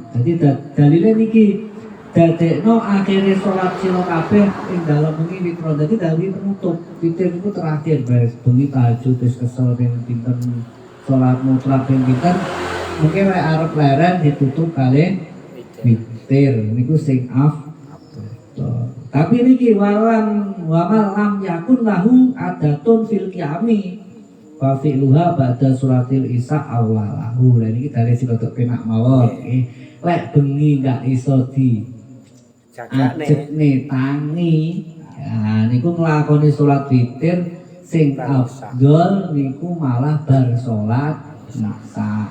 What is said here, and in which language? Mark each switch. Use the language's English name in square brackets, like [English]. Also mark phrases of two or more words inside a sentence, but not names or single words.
[Javanese] Dadi dalile niki dadekno akhire salat sira kabeh ing dalem bengi witron. Dadi dawuh penutup witir iku terakhir beres bengi tahajud wis kesel ping pinten salat mutlak ping pinten mungkin lek arep leren ditutup kalih witir niku sing tapi niki [Arabic] وما لم يكن له عادة في القيام وفعلها بعد صورة العشاء أوله. [Javanese] Lah niki dari sing rada penak mawon nggih. Lek bengi gak iso di ajekne tangi. Ya niku nglakoni salat witir sing afdol niku malah bar salat isya.